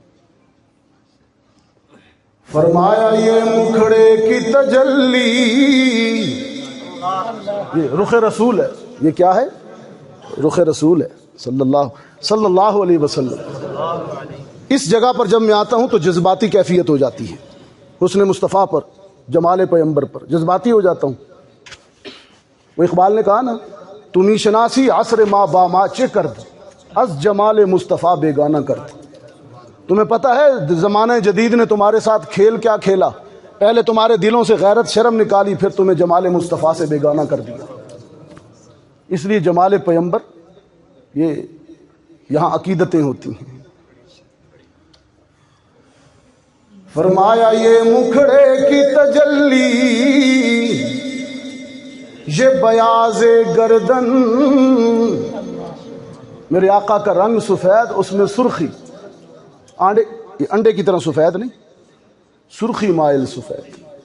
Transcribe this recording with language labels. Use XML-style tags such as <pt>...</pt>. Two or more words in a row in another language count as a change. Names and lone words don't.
<ur>فرمایا یہ مکھڑے کی تجلی، یہ رخ رسول ہے، یہ کیا ہے؟ رخ رسول ہے</ur> <ar>صلی اللہ علیہ وسلم۔</ar> <ur>اس جگہ پر جب میں آتا ہوں تو جذباتی کیفیت ہو جاتی ہے، حسن مصطفیٰ پر، جمال پیمبر پر جذباتی ہو جاتا ہوں۔ وہ اقبال نے کہا نا،</ur> <fa>تمہیں شناسی عصر ما با ما چے کرد، از جمال مصطفیٰ بیگانہ کرد۔</fa> <ur>تمہیں پتہ ہے زمانہ جدید نے تمہارے ساتھ کھیل کیا کھیلا؟ پہلے تمہارے دلوں سے غیرت شرم نکالی، پھر تمہیں جمال مصطفیٰ سے بیگانہ کر دیا۔ اس لیے جمال پیمبر، یہ یہاں عقیدتیں ہوتی ہیں۔ فرمایا یہ مکھڑے کی تجلی، یہ بیاض گردن، میرے آقا کا رنگ سفید، اس میں سرخی، انڈے کی طرح سفید نہیں، سرخی مائل سفید۔</ur>